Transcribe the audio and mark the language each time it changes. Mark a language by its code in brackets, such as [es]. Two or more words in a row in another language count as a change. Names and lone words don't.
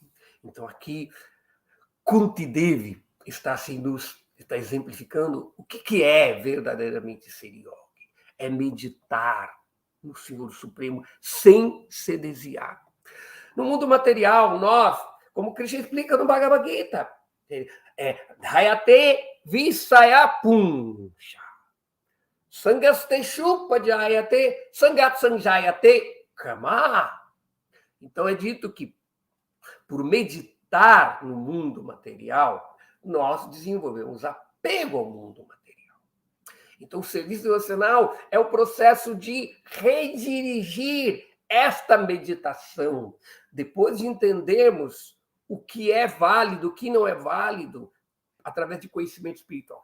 [pt] Então, aqui, Kunti Devi está exemplificando o que é verdadeiramente ser yogi. É meditar no Senhor Supremo sem se desviar. No mundo material, nós, como Krishna explica no Bhagavad Gita, [sa] ध्यायते विषय पुंश. सङ्गस्तेषु पजायते सङ्गात् सञ्जायते काम. [pt] Então é dito que, por meditar no mundo material, nós desenvolvemos apego ao mundo material. Então, o serviço devocional é o processo de redirigir esta meditação, depois de entendermos o que é válido, o que não é válido, através de conhecimento espiritual.